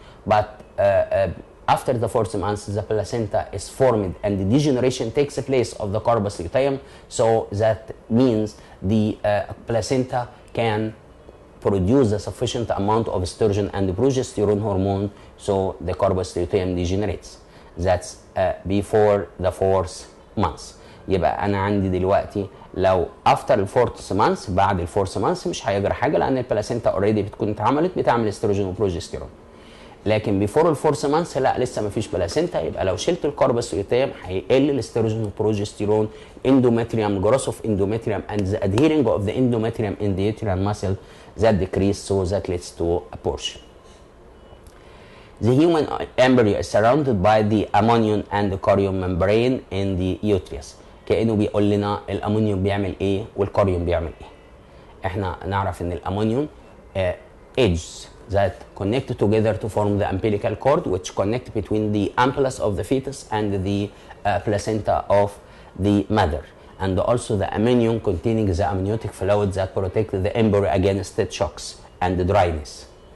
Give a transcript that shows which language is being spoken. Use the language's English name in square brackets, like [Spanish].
[English] But after the 4th month the placenta is formed and the degeneration takes place of the corpus luteum, so that means the placenta can produce a sufficient amount of estrogen and progesterone hormone, so the corpus luteum degenerates. That's before the 4th month. [Arabic] يبقى انا عندي دلوقتي لو after الفورث مانث، بعد الفورث مانث مش هيجرى حاجه لان البلاسينتا اوريدي بتكون اتعملت، بتعمل استروجين وبروجستيرون. لكن بيفور الفورث مانث لا لسه ما فيش بلاسينتا، يبقى لو شلت الكوربس لوتيم هيقل الاستروجين والبروجستيرون، [English] endometrium growth of endometrium and the adhering of the endometrium in the uterine muscle that decrease, so that leads to abortion. The human embryo is surrounded by the ammonium and the chorion membrane in the uterus. [Arabic] كأنه بيقول لنا الامونيوم بيعمل ايه والكوريوم بيعمل ايه. احنا نعرف ان الامونيوم [English] edges that connect together to form the umbilical cord, which connect between the ampullus of the fetus and the placenta of the mother, and also the amnion containing the amniotic fluid that protect the embryo against shocks and dryness.